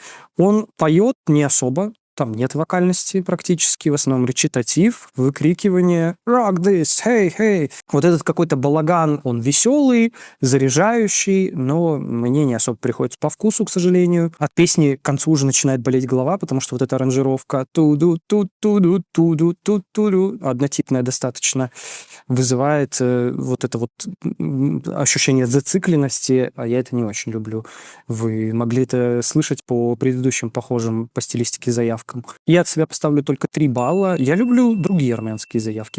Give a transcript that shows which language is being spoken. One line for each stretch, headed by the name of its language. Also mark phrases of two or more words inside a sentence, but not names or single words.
Russian: Он поет не особо, там нет вокальности практически, в основном речитатив, выкрикивание
English: «Rock this! Hey, hey!».
Russian: Вот этот какой-то балаган, он веселый, заряжающий, но мне не особо приходится по вкусу, к сожалению. От песни к концу уже начинает болеть голова, потому что вот эта аранжировка ту-ду-ту-ту-ду-ту-ду-ту-ду, однотипная достаточно, вызывает вот это вот ощущение зацикленности, а я это не очень люблю. Вы могли это слышать по предыдущим похожим по стилистике заявкам. Я от себя поставлю только 3 балла. Я люблю другие армянские заявки.